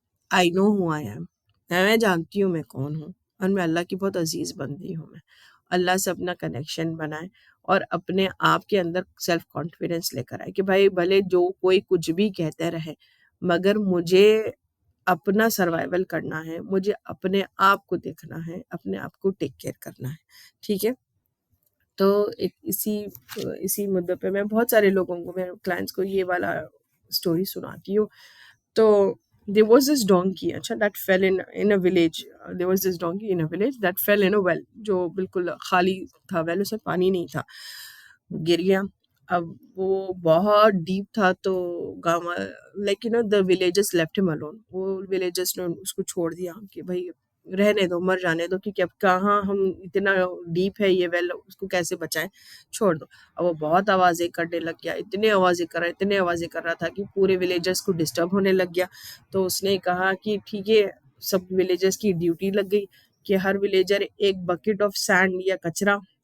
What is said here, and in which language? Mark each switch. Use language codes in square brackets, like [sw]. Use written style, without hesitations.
[en] I know who I am, [ur] میں جانتی ہوں میں کون ہوں، اور میں اللہ کی بہت عزیز بندی ہوں۔ میں اللہ سے اپنا کنیکشن بنائیں اور اپنے آپ کے اندر سیلف کانفیڈینس لے کر آئے کہ بھائی بھلے جو کوئی کچھ بھی کہتے رہے، مگر مجھے اپنا سروائیول کرنا ہے، مجھے اپنے آپ کو دیکھنا ہے، اپنے آپ کو ٹیک کیئر کرنا ہے، ٹھیک ہے۔ تو اسی مدعے پہ میں بہت سارے لوگوں کو، میرے کلائنٹس کو یہ والا اسٹوری سناتی ہوں۔ تو [en] there was this donkey that fell in a village. There was this donkey in a village that fell in a well. [ur] جو بالکل خالی تھا ویل، اس میں پانی نہیں تھا، گر گیا۔ اب وہ بہت ڈیپ تھا، تو گاؤں like [en] the villagers left him alone. [ur] وہ villagers نے اس کو چھوڑ دیا کہ بھائی رہنے دو، مر جانے دو، کیونکہ اب کہاں ہم، اتنا ڈیپ ہے یہ ویل، اس کو کیسے بچائیں، چھوڑ دو۔ اب وہ بہت آوازیں کرنے لگ گیا، اتنے آوازیں کر رہا تھا کہ پورے ولیجرز کو ڈسٹرب ہونے لگ گیا۔ تو اس نے کہا کہ ٹھیک ہے، سب ولیجرز کی ڈیوٹی لگ گئی کہ ہر ولیجر ایک بکٹ آف سینڈ یا کچرا